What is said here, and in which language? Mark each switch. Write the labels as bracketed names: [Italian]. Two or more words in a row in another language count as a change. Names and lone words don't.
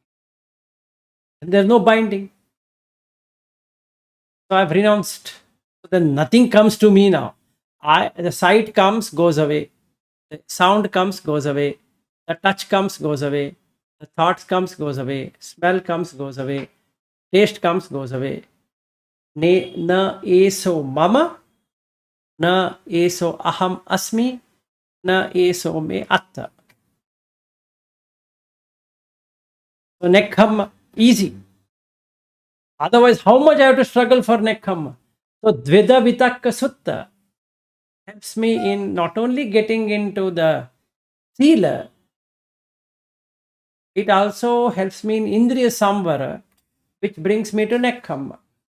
[English] And there's no binding. So I've renounced. So then nothing comes to me now. The sight comes, goes away. The sound comes, goes away. The touch comes, goes away. The thoughts comes, goes away. Smell comes, goes away. Taste comes, goes away. [Pali] Na eso mama, na eso aham asmi, na eso me atta. [English] So Nekkhama, easy. Otherwise, how much I have to struggle for Nekkhama? So Dveda Vitakka Sutta helps me in not only getting into the Sila, it also helps me in [Pali] Indriya Samvara, [English] which brings me to Nekkhama.